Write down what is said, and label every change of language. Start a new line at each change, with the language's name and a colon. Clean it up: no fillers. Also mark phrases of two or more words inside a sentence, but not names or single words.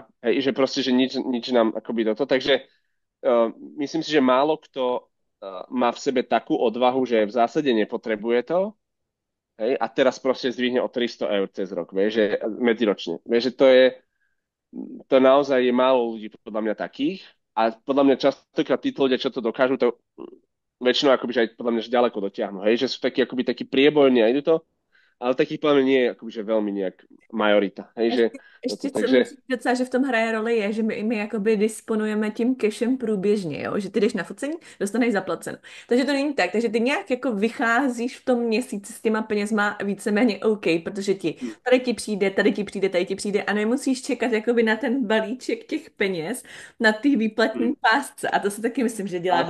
Slovak: Hej, že proste, že nič nám akoby takže myslím si, že málo kto má v sebe takú odvahu, že v zásade nepotrebuje to, hej, a teraz proste zdvihne o 300 eur cez rok, vieš, že medziročne. Vieš, že to naozaj je málo ľudí podľa mňa takých a podľa mňa častokrát títo ľudia, čo to dokážu, to väčšinou akoby, že aj podľa mňa že ďaleko dotiahnu, hej, že sú takí akoby takí priebojní a idú to, ale takých podľa mňa nie je akoby, že veľmi nejak majorita, hej, že
Czech: Ještě co takže musím docela, že v tom hraje roli je, že my jakoby disponujeme tím cashem průběžně, jo? Že ty jdeš na focení, dostaneš zaplaceno. Takže to není tak, takže ty nějak jako vycházíš v tom měsíci s těma penězma víceméně OK, protože tady ti přijde, tady ti přijde, tady ti přijde a nemusíš čekat jakoby na ten balíček těch peněz na té výplatní pásce a to si taky myslím, že dělá